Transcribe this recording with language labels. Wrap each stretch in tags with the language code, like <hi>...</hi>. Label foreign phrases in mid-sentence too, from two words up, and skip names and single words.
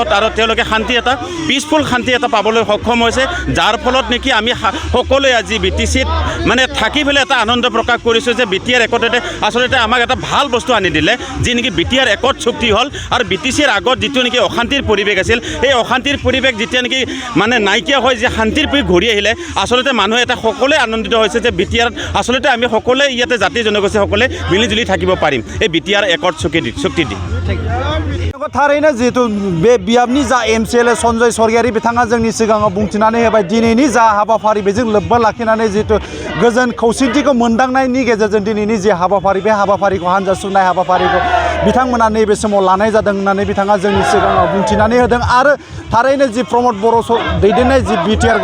<as>আৰু তেওঁলোকে শান্তি এটা পিচফুল শান্তি এটা পাবলৈ সক্ষম হৈছে যাৰ ফলত নেকি আমি সকলোৱে আজি বিটিচিত মানে থাকি পেলাই এটা আনন্দ প্ৰকাশ কৰিছোঁ যে বিটিআৰ ৰেকৰ্ডতে আচলতে আমাক এটা ভাল বস্তু আনি দিলে যি নেকি</as> <en>BTR record</en> <as>চুক্তি হ'ল আৰু বিটিচিৰ আগত যিটো নেকি অশান্তিৰ পৰিৱেশ আছিল এই অশান্তিৰ পৰিৱেশ যেতিয়া নেকি মানে নাইকিয়া হয় যে শান্তিৰ পৰিৱেশ ঘূৰি আহিলে আচলতে মানুহে এটা সকলোৱে আনন্দিত হৈছে যে বিটিআৰ আচলতে আমি সকলোৱে ইয়াতে জাতি জনগোষ্ঠী সকলে মিলিজুলি থাকিব পাৰিম এই</as> <en>BTR record</en> <as>চুক্তি দি</as> <brx>थारैनो जिहेतु बे बियाबनि जा एमसिएलए सन्जय सरगियारि बिथाङा जोंनि सिगाङाव बुंथिनानै होबाय दिनैनि जा हाबाफारि बेजों लोब्बा लाखिनानै जिहेतु गोजोन खौसेथिखौ मोनदांनायनि गेजेरजों दिनैनि जे हाबाफारि बे हाबाफारिखौ हान्जा सुरनाय हाबाफारिखौ बिथांमोना नैबे समाव लानाय जादों होननानै बिथाङा जोंनि सिगाङाव बुंथिनानै होदों आरो थारैनो जि प्रमद बर' दैदेननाय जि बिटिआर</brx>